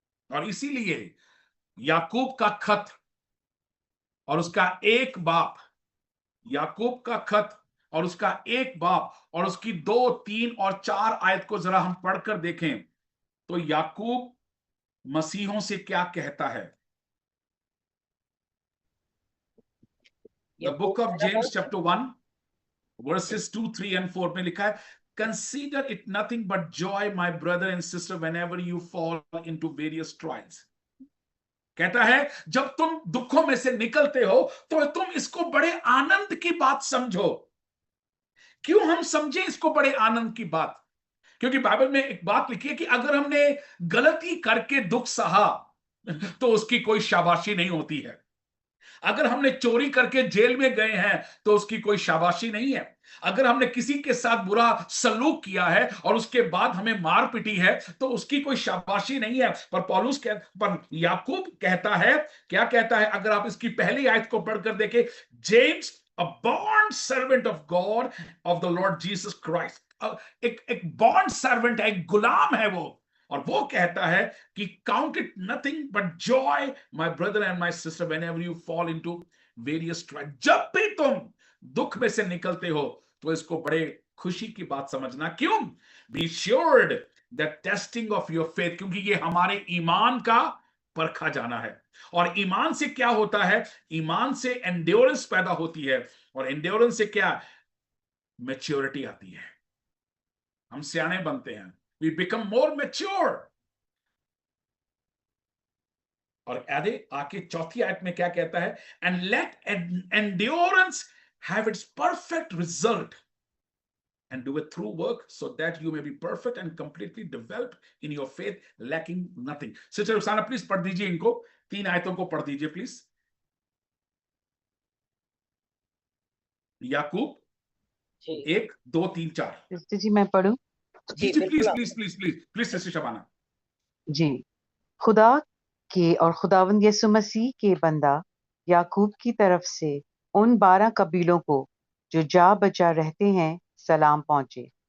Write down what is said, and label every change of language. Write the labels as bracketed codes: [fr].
[hi] और इसीलिए याकूब का खत और उसका एक बाप, याकूब का खत और उसका एक बाप और उसकी 2, 3 और 4 आयत को जरा हम पढ़कर देखें तो याकूब मसीहों से क्या कहता है। [en] the book of James chapter 1 verses 2, 3 and 4 [hi] में लिखा है, [en] Consider it nothing but joy, my brother and sister, whenever you fall into various trials. [hi] कहता है जब तुम दुखों में से निकलते हो तो तुम इसको बड़े आनंद की बात समझो। क्यों हम समझे इसको बड़े आनंद की बात? क्योंकि बाइबल में एक बात लिखी है कि अगर हमने गलती करके दुख सहा तो उसकी कोई शाबाशी नहीं होती है। अगर हमने चोरी करके जेल में गए हैं तो उसकी कोई शाबाशी नहीं है। अगर हमने किसी के साथ बुरा सलूक किया है और उसके बाद हमें मार पिटी है तो उसकी कोई शाबाशी नहीं है। पर याकूब कहता है, क्या कहता है? अगर आप इसकी पहली आयत को पढ़कर देखें, [en] James, a born servant of God, of the Lord Jesus Christ, [hi] एक बॉन्ड सर्वेंट है, एक गुलाम है वो, और वो कहता है कि [en] Count it nothing but joy my brother and my sister whenever you fall into various trial. [hi] जब भी तुम दुख में से निकलते हो तो इसको बड़े खुशी की बात समझना। क्यों? [en] be assured that testing of your faith, [hi] क्योंकि ये हमारे ईमान का परखा जाना है। और ईमान से क्या होता है? ईमान से एंड्योरेंस पैदा होती है, और एंड्योरेंस से क्या? मैच्योरिटी आती है, हम सियाने बनते हैं, [en] We become more mature. [hi] और आके चौथी आयत में क्या कहता है? [en] And let endurance have its perfect result and do it through work so that you may be perfect and completely developed in your faith, lacking nothing. [hi] Sister Rukhsana please पढ़ दीजिए, इनको 3 आयतों को पढ़ दीजिए प्लीज। याकूब 1, 2, 3, 4। सिस्टर जी मैं पढ़ूं? जी please please please please please sister Shabana. जी। खुदा के और खुदावंद यीशु मसीह के बंदा याकूब की तरफ से उन 12 कबीलों को जो जा बचा रहते हैं सलाम पहुंचे।